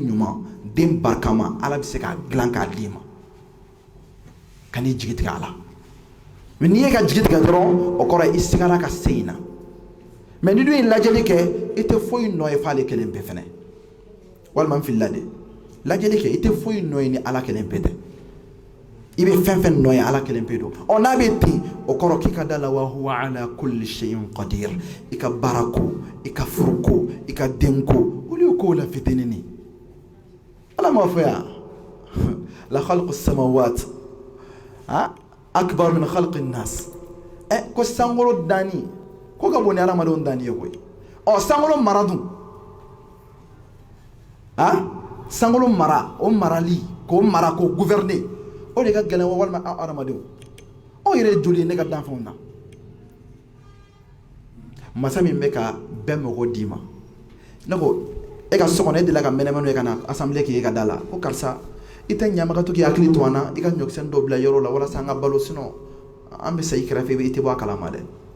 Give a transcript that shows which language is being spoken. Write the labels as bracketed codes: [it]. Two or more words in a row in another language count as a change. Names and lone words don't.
[bm] ɲuman den barikama Ala bɛ se k'a dilan k'a d'i ma ka n'i jigi tigɛ a la mais n'i ye ka jigi tigɛ dɔrɔn o kɔrɔ ye i sigara ka se in na mais ni dun ye lajɛli kɛ i tɛ foyi nɔ ye f'ale kelen pe fɛnɛ walima n filila de lajɛli kɛ i tɛ foyi nɔ ye ni Ala kelen pe tɛ i bɛ fɛn fɛn nɔ ye Ala kelen pe don n'a bɛ ten o kɔrɔ k'i ka da la [ar] وهو على كل شيء قدير [bm] i ka baara ko i ka furu ko i ka den ko olu ye kow la fitinin Ala m'a fɔ yan [ar] لخلق السماوات أكبر من خلق الناس [bm] ko sankolo danni ko ka bon ni hadamadenw danni ye koyi sankolo mara dun sankolo mara o marali k'o mara k'o gouverner o de ka gɛlɛn walima an hadamadenw yɛrɛ ye joli ye ne ka danfɛnw na masa min bɛ ka bɛɛ mɔgɔ d'i ma ne ko e ka so kɔnɔ e delila ka mɛnɛmɛnɛ ye ka na assemblée k'i ka da la ko karisa i tɛ ɲamaga to k'i hakili to an na i ka ɲɔkisɛnin dɔ bila yɔrɔ la walasa an ka balo sinon an bɛ sa i kɛrɛfɛ i tɛ bɔ a kalama dɛ